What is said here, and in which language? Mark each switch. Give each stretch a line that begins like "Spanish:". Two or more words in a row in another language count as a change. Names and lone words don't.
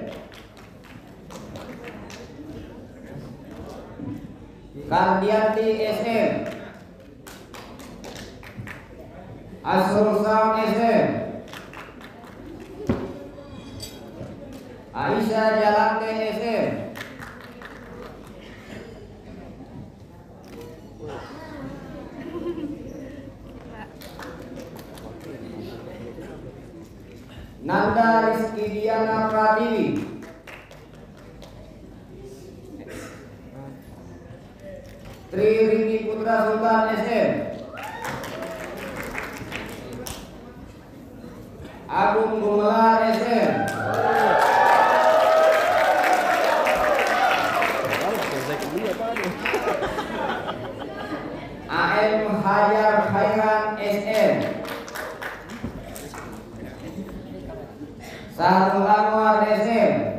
Indonesian: Kardianti SM. Asrul Sam SM. Aisyah Jalante SM. Nanda Rizky Diana Pratiwi. Tri Riki Putra Sultan SM. Agung Gumelar SM. AM Hajar Khairan SM. Sahrul Anwar SM.